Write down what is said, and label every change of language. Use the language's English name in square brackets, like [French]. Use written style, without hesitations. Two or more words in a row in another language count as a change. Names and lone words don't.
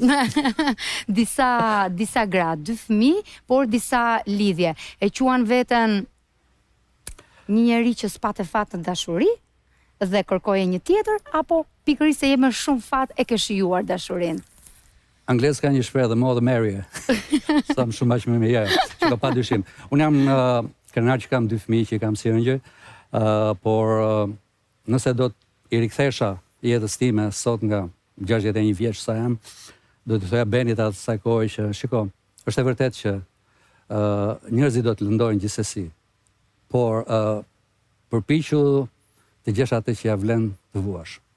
[Albanian] disa gra, 2 fëmijë, por disa lidhje. E quan veten një njeri që s'pate fat në dashuri dhe kërkoje një tjetër, apo pikërisht se je me shumë fat e ke shijuar dashurinë? Anglisht ka një shprehje, [English] the more the merrier. [Albanian] Sa më shumë aq më mirë, që ka padyshim. Unë jam krenar që kam 2 fëmijë që i kam si ëngjël, por nëse do të i rikthesha jetës time sot nga 61 vjeç sa jam, do të thoja Benit atë saj kohë që shiko, është e vërtet që njerëzit do të lëndojnë gjithsesi, por përpiqu të gjesh atë që ja vlen të vuash.